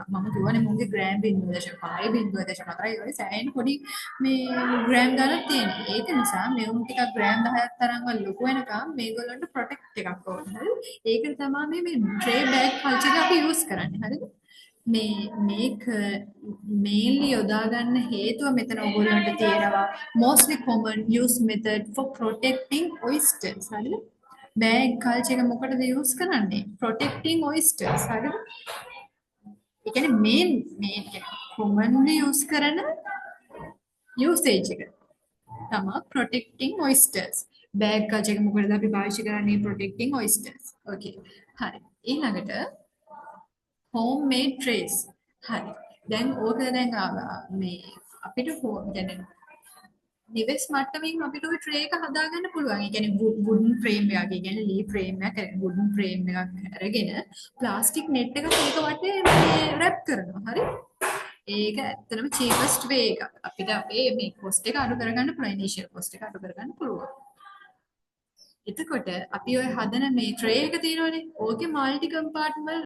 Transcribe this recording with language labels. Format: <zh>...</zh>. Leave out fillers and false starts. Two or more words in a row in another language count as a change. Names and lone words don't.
<si>මම කියවනේ මුන්ගේ ග්‍රෑම් 0.5 0.4 ඒ සෑහෙන පොඩි මේ ග්‍රෑම් ගණන් තියෙනවා. ඒක නිසා මේ උන් ටිකක් ග්‍රෑම් 10ක් තරම්වත් ලොකු වෙනකම් මේගොල්ලන්ට ප්‍රොටෙක්ට් එකක් ඕන. හරිද? ඒකට තමයි මේ</si> <en>tray bag culture</en> <si>එක අපි යූස් කරන්නේ. හරිද? මේක mainly යොදා ගන්න හේතුව මෙතන ඔයගොල්ලන්ට තියෙනවා</si> <en>mostly common use method for protecting oysters</en> <si>හරිද?</si> <en>bag culture</en> <si>එක මොකටද use කරන්නේ?</si> <en>protecting oysters හරිද?</en> <si>ඒ කියන්නේ</si> <en>main commonly use</en> <si>කරන usage එක තමයි</si> <en>protecting oysters. bag culture</en> <si>එක මොකටද අපි පාවිච්චි කරන්නේ</si> <en>protecting oysters.</en> <si>okay. හරි.</si> <en>ඊළඟට homemade trays.</en> <si>හරි. දැන් ඕක දැන් මේ අපිට දැන් නිවෙස් මට්ටමින් අපිට ওই ට්‍රේ එක හදාගන්න පුළුවන්. ඒ කියන්නේ</si> <en>wooden frame</en> <si>එකක්, ඒ කියන්නේ ලී frame එකක්,</si> <en>wooden frame</en> <si>එකක් අරගෙන ප්ලාස්ටික් net එකක් ඒක වටේ මේ wrap කරනවා. හරි? ඒක ඇත්තටම</si> <en>cheapest way</en> <si>එක. අපිට අපේ මේ cost එක අඩු කරගන්න පුළුවන්.</si> <en>initial cost</en> <si>එක අඩු කරගන්න පුළුවන්. එතකොට අපි ඔය හදන මේ ට්‍රේ එක තියෙනවනේ.</si> <en>ඕකේ multi compartment</en>